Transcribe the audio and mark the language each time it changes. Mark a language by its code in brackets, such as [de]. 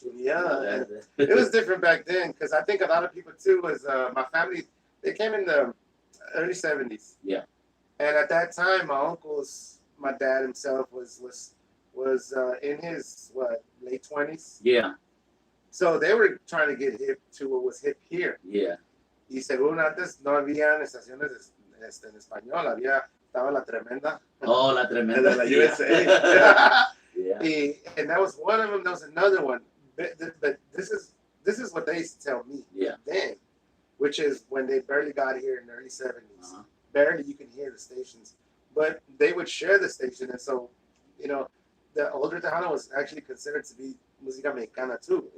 [en] Yeah, it was different back then because I think a lot of people too was my family. They came in the early 70s. Yeah. And at that time, my dad himself was in his late 20s. Yeah. So they were trying to get hip to what was hip here. Yeah. [es] Y según antes no había estaciones en español, estaba la tremenda. Oh, la tremenda. La USA. [en] Yeah. And that was one of them. There was another one. But this is what they used to tell me. Yeah. Then, which is when they barely got here in the early 70s. Barely you can hear the stations, but they would share the station, and so the older Tejano was actually considered to be [es] música mexicana [en] too.